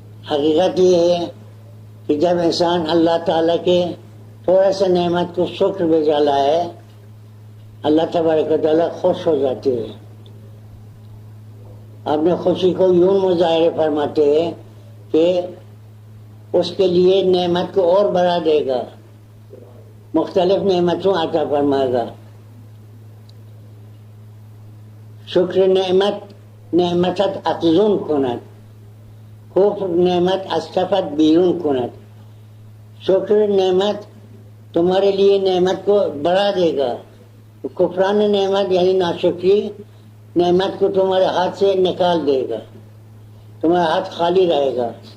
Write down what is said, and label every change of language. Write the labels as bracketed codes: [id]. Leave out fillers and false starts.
[ur] حقیقت یہ ہے کہ جب انسان اللہ تعالیٰ کے تھوڑا سا نعمت کو شکر بجا لائے اللہ تبارک و تعالیٰ خوش ہو جاتے ہیں. اپنے خوشی کو یوں مظاہرے فرماتے ہیں کہ اس کے لیے نعمت کو اور بڑھا دے گا, مختلف نعمتوں عطا فرمائے گا. [fa] شکر نعمتت افزون کند, کفر نعمت استفت بیرون کند. [ur] شکر نعمت تمہارے لیے نعمت کو بڑھا دے گا. کفران نعمت یعنی ناشکری نعمت کو تمہارے ہاتھ سے نکال دے گا, تمہارا ہاتھ خالی رہے گا.